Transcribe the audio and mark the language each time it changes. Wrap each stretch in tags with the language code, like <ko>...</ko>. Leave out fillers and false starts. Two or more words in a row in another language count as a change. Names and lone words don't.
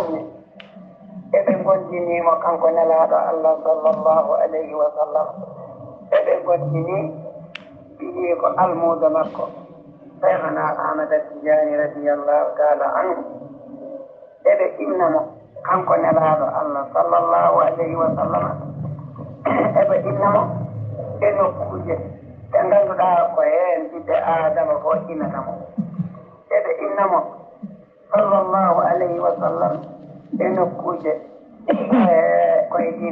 <ff>ne eɓe gondinimo kanko nelaaɗo Allah</ff> <ar>صلى الله عليه وسلم</ar> <ff>eɓe gondini mbiɗi ko almuudo makko cheikhana Ahmad Tijani</ff> <ar>رضي الله تعالى عنه</ar> <ff>eɓe innamo kanko nelaaɗo Allah</ff> <ar>صلى الله عليه و</ar> <ff>sallam eɓe innamo e nokkuuje ɗe ngannduɗaa ko heen ɓiɓɓe adama fof innatamo eɓe innamo</ff> <ar>صلى الله عليه وسلم</ar> <ff>e nokkuuje koye ɗin</ff>